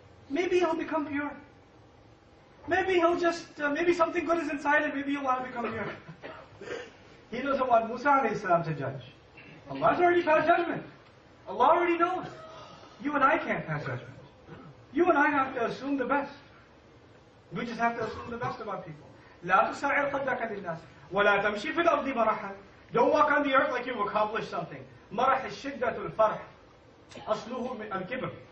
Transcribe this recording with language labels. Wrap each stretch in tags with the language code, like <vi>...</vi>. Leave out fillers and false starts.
<en>Maybe he'll become pure. Maybe he'll just, maybe something good is inside him, maybe he'll want to become pure. He doesn't want Musa alayhi salam to judge. Allah's already passed judgment. Allah already knows. You and I can't pass judgment. You and I have to assume the best. We just have to assume the best about people.</en> <ar>لا تسعر خدك للناس ولا تمشي في الأرض مرحا.</ar> <en>Don't walk on the earth like you've accomplished something.</en> <ar>مرح الشدة الفرح أصله من الكبر.</ar>